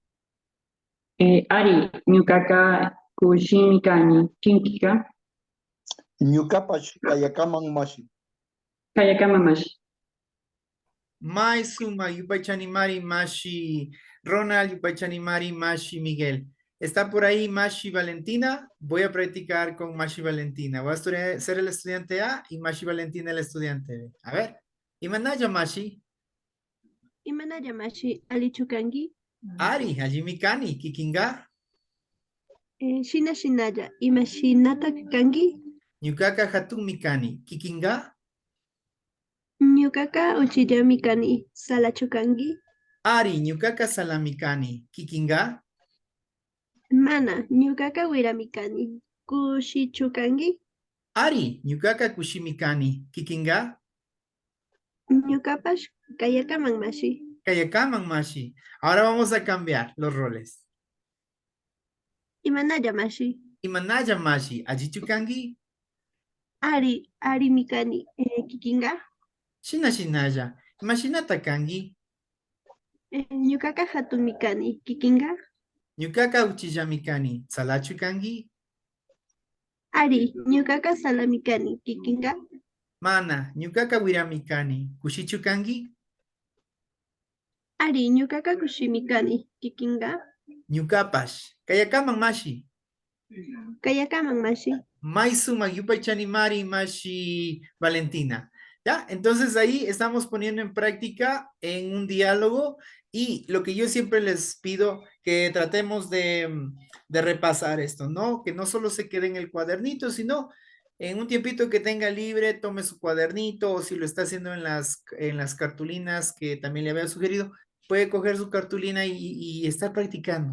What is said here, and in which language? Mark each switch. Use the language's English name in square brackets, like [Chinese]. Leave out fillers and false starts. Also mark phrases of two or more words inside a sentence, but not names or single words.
[Quechua] Ari, Ñukaka Kushimi Kani, Kinkiga, Ñukapash Kayakaman Mashi. Kayakama Mashi. Mai Suma, Yupay Mashi Ronald, Yupay Mashi Miguel. [Spanish] ¿Está por ahí Mashi Valentina? Voy a practicar con Mashi Valentina. Voy a ser el estudiante A y Mashi Valentina el estudiante B. A ver. [Quechua] Imanaya Mashi. Imanaya mashi alichukangi. Ari, allí mikani, kikinga. Shina shinaya. Imashinata kangi. Ñukaka hatun mikani, kikinga. Ñukaka uchillami kani. Salachukangi. Ari, ñukaka salamikani, kikinga. Mana. Ñukaka wirami kani. Kushichukangi. Ari, ñukaka kushimikani, kikinga. Ñukapash kayakaman mashi. Kayakaman mashi. [Spanish] Ahora vamos a cambiar los roles. [Quechua] Imanaya mashi. Imanaya mashi, allí chukangi. Ari mikani. Kikinga. Shina shinaya, imashinata kangi. Ñukaka hatun mikani. Kikinga. Ñukaka uchillamikani, salachu kangi. Ari, ñukaka salamikani, kikinga. Mana, ñukaka wiramikani, kushichu kangi. Ari, ñukaka kushimikani, kikinga. Ñukapash, kayakaman mashi. Kayakaman mashi. Maisuma, yupaychani mari mashi Valentina. [Spanish] ¿Ya? Entonces ahí estamos poniendo en práctica en un diálogo y lo que yo siempre les pido que tratemos de repasar esto, ¿no? Que no solo se quede en el cuadernito, sino en un tiempito que tenga libre, tome su cuadernito o si lo está haciendo en las cartulinas que también le había sugerido, puede coger su cartulina y estar practicando.